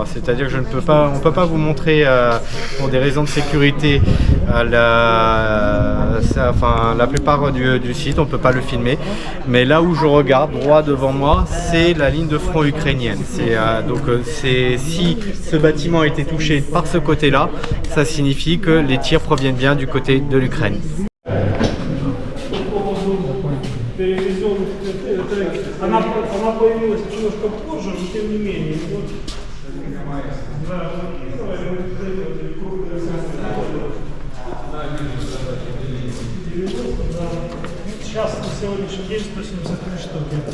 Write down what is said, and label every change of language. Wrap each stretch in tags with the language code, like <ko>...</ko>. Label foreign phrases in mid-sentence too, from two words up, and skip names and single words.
<fr>C'est-à-dire que on ne peut pas vous montrer pour des raisons de sécurité la plupart du site, on ne peut pas le filmer. Mais là où je regarde, droit devant moi, c'est la ligne de front ukrainienne. Si ce bâtiment a été touché par ce côté-là, ça signifie que les tirs proviennent bien du côté de l'Ukraine.</fr> <ru>Она появилась немножко позже, но тем не менее. Сейчас на сегодняшний день 173 штуки.</ru>